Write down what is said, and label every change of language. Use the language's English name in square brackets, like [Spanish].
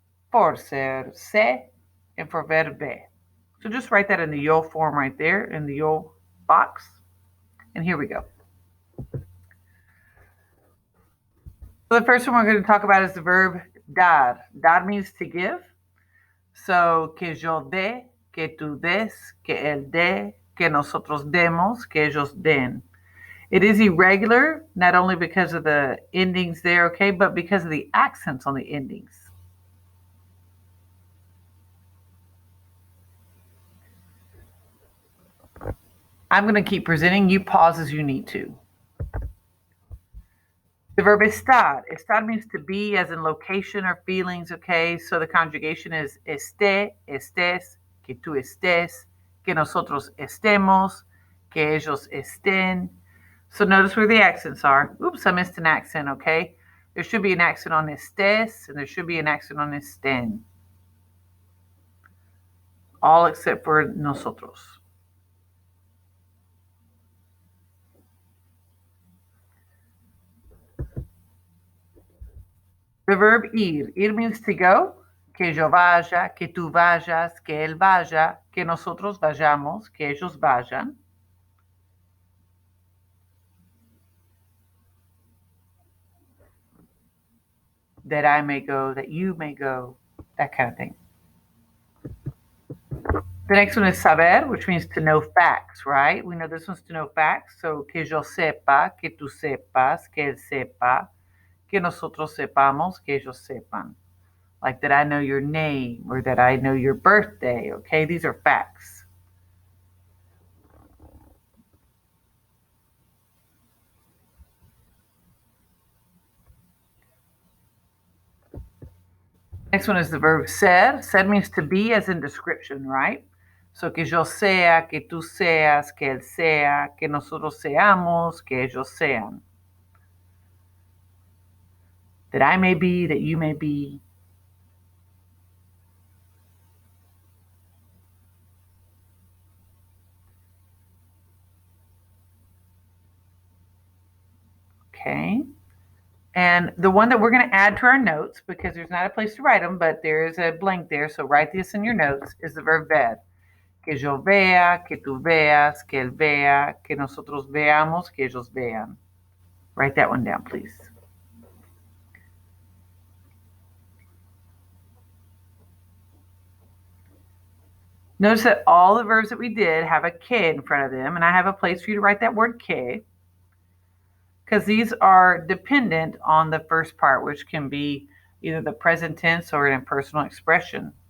[English] For ser, se. And for ver, ve. So just write that in the yo form right there, in the yo box. And here we go. So the first one we're going to talk about is the verb dar. Dar means to give. [Spanish] So, que yo dé, que tú des, que él dé, que nosotros demos, que ellos den. [English] It is irregular, not only because of the endings there, okay, but because of the accents on the endings. I'm going to keep presenting. You pause as you need to. The verb estar. Estar means to be, as in location or feelings, okay? So the conjugation is [Spanish] esté, estés, que tú estés, que nosotros estemos, que ellos estén. [English] So notice where the accents are. Oops, I missed an accent, okay? There should be an accent on estés, and there should be an accent on estén. All except for nosotros. The verb ir. Ir means to go. [Spanish] Que yo vaya, que tú vayas, que él vaya, que nosotros vayamos, que ellos vayan. [English] That I may go, that you may go, that kind of thing. The next one is saber, which means to know facts, right? We know this one's to know facts. [Spanish] So, que yo sepa, que tú sepas, que él sepa, que nosotros sepamos, que ellos sepan. [English] Like that I know your name or that I know your birthday, okay? These are facts. Next one is the verb ser. Ser means to be, as in description, right? [Spanish] So, que yo sea, que tú seas, que él sea, que nosotros seamos, que ellos sean. [English] That I may be, that you may be. Okay. And the one that we're going to add to our notes, because there's not a place to write them, but there is a blank there, so write this in your notes, is the verb ver. [Spanish] Que yo vea, que tú veas, que él vea, que nosotros veamos, que ellos vean. [English] Write that one down, please. Notice that all the verbs that we did have a que in front of them, and I have a place for you to write that word que, because these are dependent on the first part, which can be either the present tense or an impersonal expression.